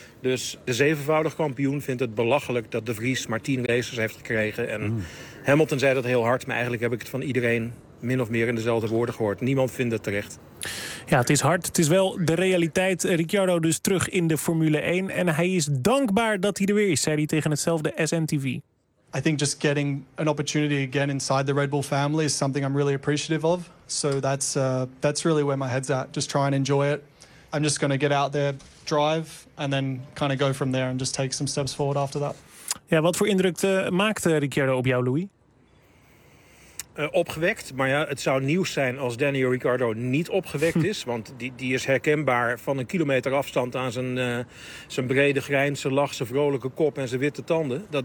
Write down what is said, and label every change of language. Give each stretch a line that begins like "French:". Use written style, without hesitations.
Dutch: Dus de zevenvoudig kampioen vindt het belachelijk dat de Vries maar 10 races heeft gekregen. En Hamilton zei dat heel hard, maar eigenlijk heb ik het van iedereen min of meer in dezelfde woorden gehoord. Niemand vindt het terecht. Ja, het is hard. Het is wel de realiteit. Ricciardo dus terug in de Formule 1. En hij is dankbaar dat hij er weer is, zei hij tegen hetzelfde SNTV.
English: I think just getting an opportunity again inside the Red Bull family is something I'm really appreciative of. So that's really where my head's at. Just try and enjoy it. I'm just going to get out there, drive, and then kind of go from there and just take some steps forward after that.
Dutch: Ja, wat voor indruk maakte Ricciardo op jou, Louis? Opgewekt, maar ja, het zou nieuws zijn als Daniel Ricciardo niet opgewekt is. Want die is herkenbaar van een kilometer afstand aan zijn brede grijn, zijn lach, zijn vrolijke kop en zijn witte tanden.